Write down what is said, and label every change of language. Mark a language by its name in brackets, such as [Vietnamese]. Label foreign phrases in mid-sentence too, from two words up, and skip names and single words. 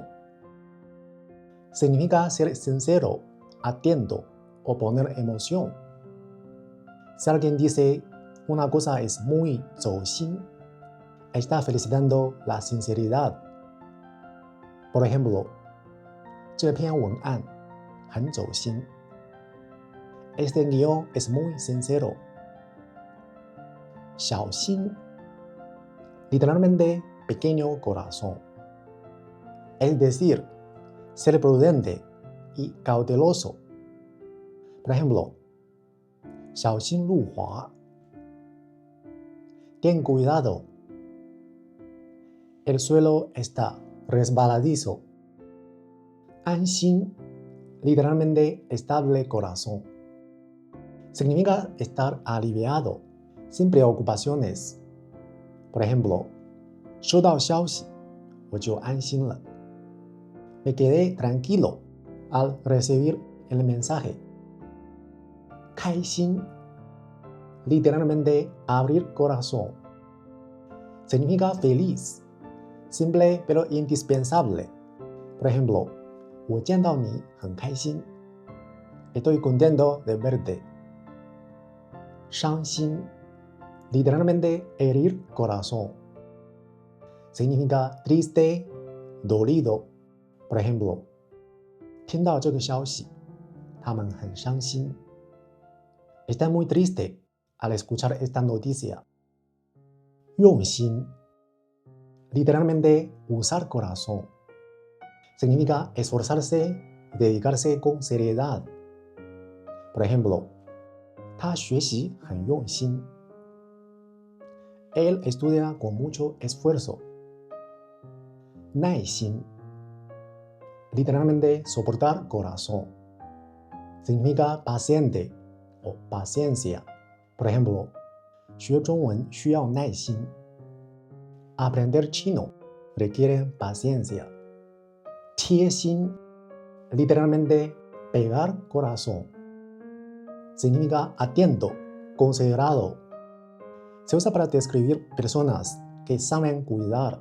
[Spanish] Significa ser sincero, atento o poner emoción. Si alguien dice una cosa es muy 走心, está felicitando la sinceridad. Por ejemplo, [Chinese] 这篇文案很走心. [Spanish] Este guión es muy sincero. 小心, literalmente pequeño corazón. Es decir, ser prudente y cauteloso. Por ejemplo, [Chinese] 小心路滑. [Spanish] Ten cuidado. El suelo está resbaladizo. 安心, literalmente estable corazón. Significa estar aliviado, sin preocupaciones. Por ejemplo, [Chinese] 收到消息，我就安心了. [Spanish] Me quedé tranquilo al recibir el mensaje. 开心, literalmente abrir corazón. Significa feliz, simple pero indispensable. Por ejemplo, [Chinese] 我见到你很开心. [Spanish] Estoy contento de verte. 伤心, literalmente herir corazón. Significa triste, dolido. Por ejemplo, [Chinese] 听到这个消息，他们很伤心. [Spanish] Está muy triste al escuchar esta noticia. 用心, literalmente usar corazón. Significa esforzarse, dedicarse con seriedad. Por ejemplo, [Chinese] 他学习很用心. [Spanish] Él estudia con mucho esfuerzo. 耐心, literalmente soportar corazón. Significa paciente o paciencia. Por ejemplo, [Chinese] 学中文需要耐心. [Spanish] Aprender chino requiere paciencia. 贴心, literalmente pegar corazón. Significa atento, considerado. Se usa para describir personas que saben cuidar.